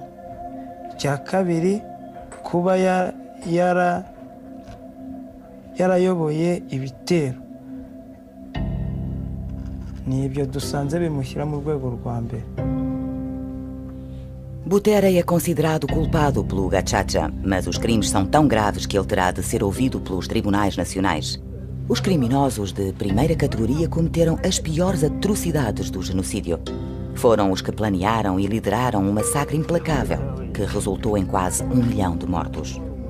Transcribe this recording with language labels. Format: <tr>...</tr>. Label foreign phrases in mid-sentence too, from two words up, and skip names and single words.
<rw>Icya kabiri, kuba yarayoboye ibitero. Ni ibyo dusanze bimushyira mu rwego rwa mbere.</rw> <pt>Butera é considerado culpado pelo Gacaca, mas os crimes são tão graves que ele terá de ser ouvido pelos tribunais nacionais. Os criminosos de primeira categoria cometeram as piores atrocidades do genocídio. Foram os que planearam e lideraram um massacre implacável que resultou em quase 1 milhão de mortos.</pt>